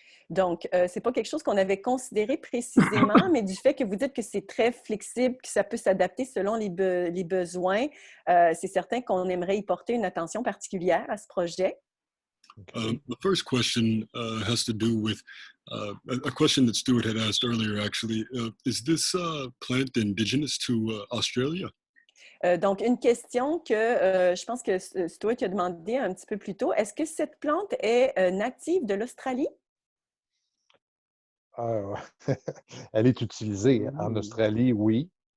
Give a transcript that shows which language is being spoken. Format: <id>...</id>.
<fr>Donc, ce n'est pas quelque chose qu'on avait considéré précisément, mais du fait que vous dites que c'est très flexible, que ça peut s'adapter selon les besoins, c'est certain qu'on aimerait y porter une attention particulière à ce projet.</fr> <en>The first question has to do with a question that Stuart had asked earlier, actually, is this plant indigenous to Australia?</en> <fr>Donc, une question que je pense que c'est toi qui as demandé un petit peu plus tôt. Est-ce que cette plante est native de l'Australie? Euh, Elle est utilisée en Australie, oui.</fr>